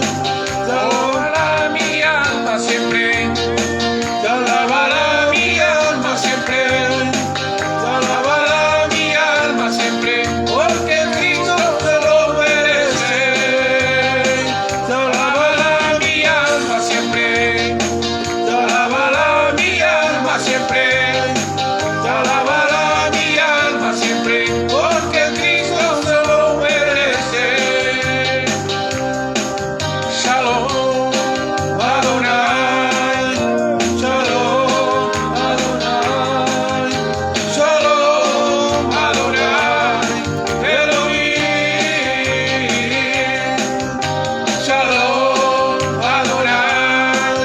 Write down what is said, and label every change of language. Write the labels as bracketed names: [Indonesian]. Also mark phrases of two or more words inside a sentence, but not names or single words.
[Spanish] Te alabará mi alma siempre, te alabará mi alma siempre, te alabará mi alma siempre, porque Cristo te lo merece. Te alabará mi alma siempre, te alabará mi alma siempre, te alabará mi alma siempre, porque Cristo te lo merece. [Hebrew] שלום, אדוני. שלום, אדוני. שלום, אדוני. אלהים. שלום, אדוני.